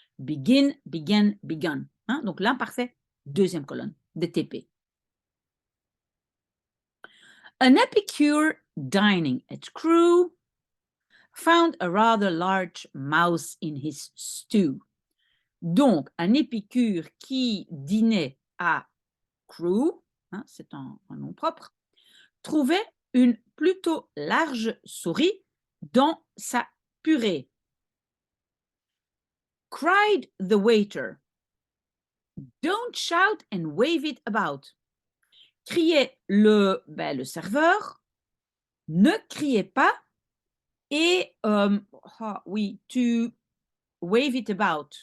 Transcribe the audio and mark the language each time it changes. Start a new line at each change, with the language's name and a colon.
French: Begin, began, begun. Hein? Donc l'imparfait, deuxième colonne de TP.
English: An epicure dining at Crewe found a rather large mouse in his stew.
French: Donc, un épicure qui dînait à Crewe, hein, c'est un nom propre, trouvait une plutôt large souris dans sa purée.
English: Cried the waiter. Don't shout and wave it about.
French: Criait le serveur. Ne criez pas et oui,
English: to wave it about.